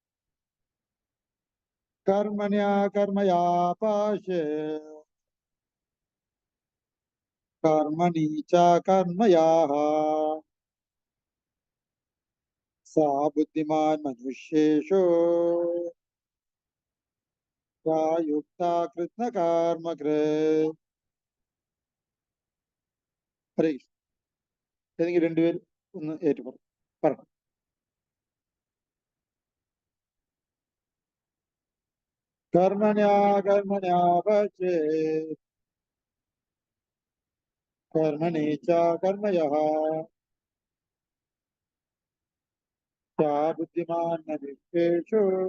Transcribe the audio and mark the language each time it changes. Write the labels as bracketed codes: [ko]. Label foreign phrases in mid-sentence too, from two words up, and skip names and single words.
[sa] कर्मण्या कर्मया पश्ये कर्मणि च कर्मयाः सा बुद्धिमान् मनुष्येषु सा युक्ता कृष्णकर्मकृत् ഹരേ കൃഷ്ണ. [ml] ഏതെങ്കിലും രണ്ടുപേർ ഒന്ന് ഏറ്റു പറഞ്ഞു. [sa] कर्मण्या कर्मण्या पश्ये कर्मणि च कर्मयः सा बुद्धिमान् मनुष्येषु